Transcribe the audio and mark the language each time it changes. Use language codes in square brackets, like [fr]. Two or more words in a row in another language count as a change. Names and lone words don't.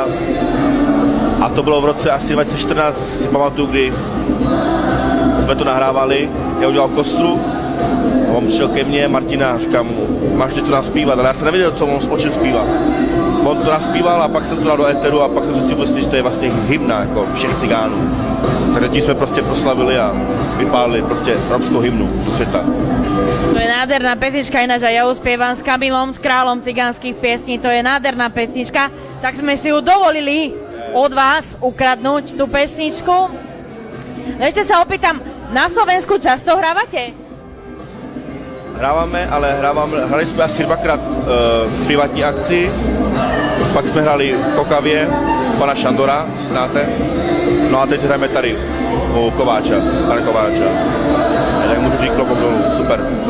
[cs] A to bylo v roce asi 2014, si pamatuju, kdy jsme to nahrávali, já udělal kostru, on přišel ke mně, Martina, a říkám mu, máš něco naspívat, ale já jsem nevěděl, o čem zpívá. On to naspíval a pak jsem to dal do éteru a pak jsem zjistil, že to je vlastně hymna jako všech cigánů. Takže tím jsme prostě proslavili a vypálili prostě romskou hymnu do světa. [sk] To je nádherná pesnička, ináč aj ja uspievam s Kamilom, s kráľom cigánskych piesní, to je nádherná pesnička, tak sme si ju dovolili od vás ukradnúť, tú pesničku. No ešte sa opýtam, na Slovensku často hrávate? [cs] Hrali jsme asi dvakrát v privátní akci, pak jsme hrali v Kokavě, pana Šandora, znáte, no a teď hrajeme tady u Kováča, pana Kováča. Tak můžu říct klobok dolů, super.